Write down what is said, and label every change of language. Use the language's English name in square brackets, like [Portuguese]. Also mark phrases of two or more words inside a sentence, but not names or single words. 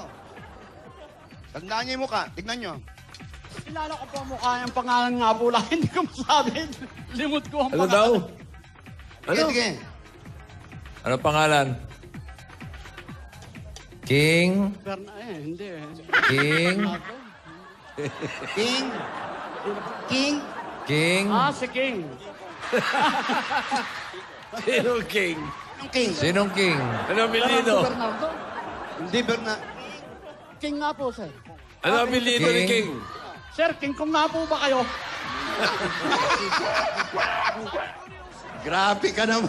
[Filipino] Tandaan niyo yung mukha. Tignan nyo. Kilala ko po ang mukha yung pangalan nga po lang, hindi ko masabi. Limot ko ang Ano pangalan. daw? Sige, sige. Ano pangalan? King? Hindi. King? King. King. King? Si King. Sino King? Anong King? Sinong King? Ano apelido? Bernardo. Hindi, Berna. King nga po, sir. Ano apelido ni King? Sir, King Kong nga po ba kayo? Grabe ka naman.